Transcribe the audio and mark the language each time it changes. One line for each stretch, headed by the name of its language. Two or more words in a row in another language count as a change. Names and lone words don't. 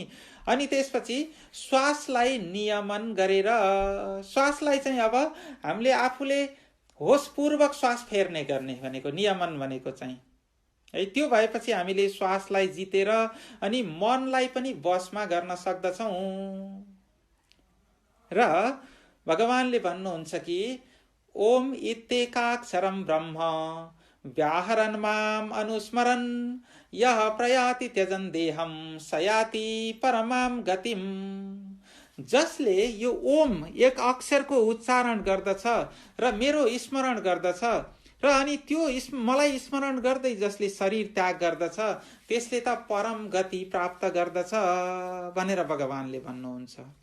Nepali: अनि त्यसपछि श्वासलाई नियमन गरेर, श्वासलाई चाहिँ अब हामीले आफूले होसपूर्वक श्वास फेर्ने गर्ने भनेको नियमन भनेको चाहिँ है। त्यो भएपछि हामीले श्वासलाई जितेर अनि मनलाई पनि बसमा गर्न सक्दछौँ। र भगवानले भन्नुहुन्छ कि
Sanskrit: ओम इत्येकाक्षरं ब्रह्म व्याहरन् माम अनुस्मरन् यः प्रयाति त्यजन् देहं सयाति परमां गतिम्।
Nepali: जसले यो ओम एक अक्षरको उच्चारण गर्दछ र मेरो स्मरण गर्दछ र अनि त्यो मलाई स्मरण गर्दै जसले शरीर त्याग गर्दछ त्यसले त परम गति प्राप्त गर्दछ भनेर भगवानले भन्नुहुन्छ।